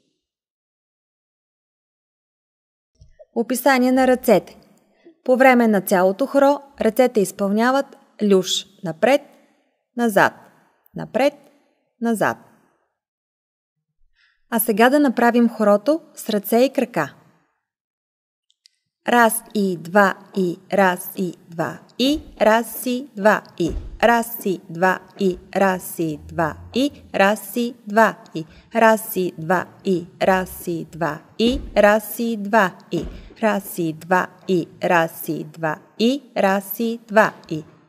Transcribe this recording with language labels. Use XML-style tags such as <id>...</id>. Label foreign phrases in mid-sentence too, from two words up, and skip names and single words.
<bg>Описание на ръцете. По време на цялото хоро ръцете изпълняват люш напред, назад, напред, назад. А сега да направим хорото с ръце и крака. Раз и, два и, раз и, два и, раз и, два и, раз и, два и, раз и, два и, раз и, два и, раз и, два и, раз и, два и, раз и, два и, раз и, два и, раз и, два и, раз и, два и,</bg>